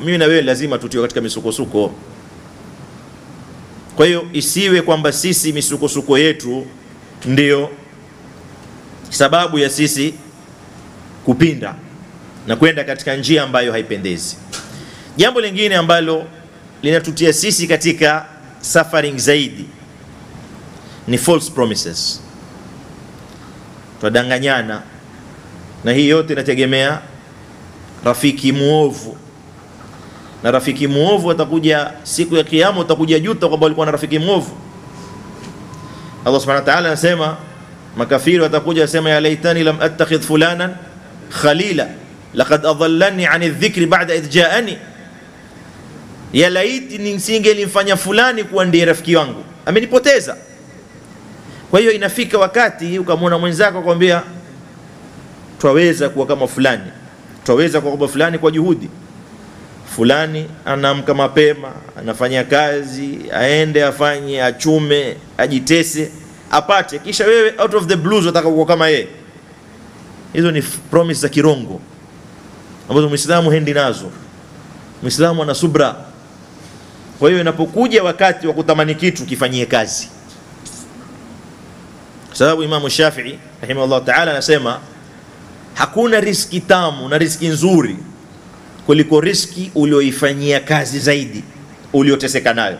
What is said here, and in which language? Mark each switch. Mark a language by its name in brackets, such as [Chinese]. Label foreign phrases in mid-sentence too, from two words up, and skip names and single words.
[Swahili] Mimi na wewe lazima tutiwe katika misukosuko. Kwa hiyo isiwe kwamba sisi misukosuko yetu ndio sababu ya sisi kupinda na kwenda katika njia ambayo haipendezi. Jambo lingine ambalo linatutia sisi katika suffering zaidi ni [English] false promises. [Swahili] Tudanganyana, na hii yote inategemea rafiki muovu. Na rafiki muovu atakuja siku ya kiyama, utakuja juta kwamba ulikuwa na rafiki muovu. [Arabic] الله سبحانه وتعالى [Swahili] anasema, makafiri watakuja wasema, [Arabic] يا ليتني لم أتخذ فلانا خليلا لقد أضلني عن الذكر بعد إذ جاءني. [Swahili] Ya laiti nisingelimfanya fulani kuwa ndiye rafiki wangu, amenipoteza Kwa hiyo inafika wakati ukamwona mwenzako akwambia twaweza kuwa kama fulani, twaweza kuwa kama fulani kwa juhudi fulani. Anaamka mapema, anafanya kazi, aende afanye, achume, ajitese, apate, kisha wewe [English] out of the blues [Swahili] unataka kuwa kama yeye. Hizo ni promise za kirongo ambazo Muislamu hendi nazo. Muislamu ana subra. Kwa hiyo inapokuja wakati wa kutamani kitu, kifanyie kazi. Sababu Imam Shafi'i [Arabic] رحمه الله تعالى [Swahili] anasema hakuna riski tamu na riski nzuri kuliko riski ulioifanyia kazi zaidi, ulioteseka nayo.